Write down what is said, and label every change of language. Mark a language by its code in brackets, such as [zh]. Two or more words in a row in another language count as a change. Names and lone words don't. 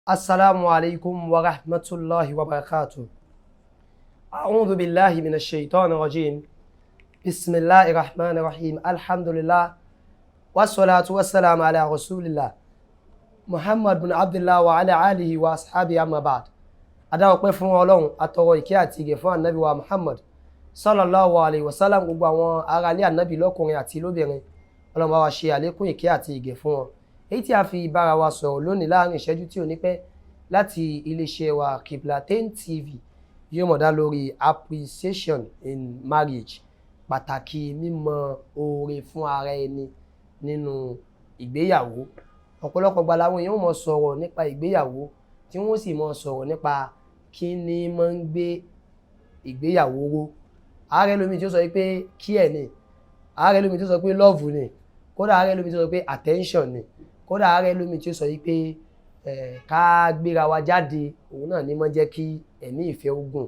[ar] السلام عليكم ورحمة الله وبركاته. أعوذ بالله من الشيطان الرجيم. بسم الله الرحمن الرحيم. Alhamdulillah. والصلاة والسلام على رسول الله. محمد بن عبد الله وعلى آله وأصحابه أما بعد. [yo] Adá ọpẹ́ fún Ọlọ́run, atọrọ ìkẹ́ àti ìgẹ̀ fún Ànábì wa Muhammad [ar] صلى الله عليه وسلم, [yo] gbogbo àwọn ará ilé Ànábì lọ́kùnrin àti lóbìnrin. Ọlọ́run bá wa ṣe àlékún ìkẹ́ àti ìgẹ̀ fún wọn. Èyí tí a fi bára wa sọ̀rọ̀ lónìí láàrin ìṣẹ́jú tí ò ní pẹ́ láti iléeṣẹ́ wa Qiblatyn TV yóò mọ̀ dá lórí [en] appreciation in marriage, [yo] pàtàkì mímọ oore fún ara ẹni nínú ìgbéyàwó. Ọ̀pọ̀lọpọ̀ gbà làwọn èèyàn mọ̀ sọ̀rọ̀ nípa ìgbéyàwó tí wọ́n sì mọ̀ sọ̀rọ̀ nípa kí ni máa ń gbé ìgbéyàwó ró. Ààrẹ lómi tí ó sọ pé kí ẹ̀ ni, ààrẹ lómi tí ó sọ pé love ni, kódà ààrẹ lómi tí ó sọ pé attention ni, kódà ààrẹ lómi tí ó sọ pé ká gbéra wa jáde, òun náà ní máa jẹ́ kí ẹ̀mí ìfẹ́ ogun.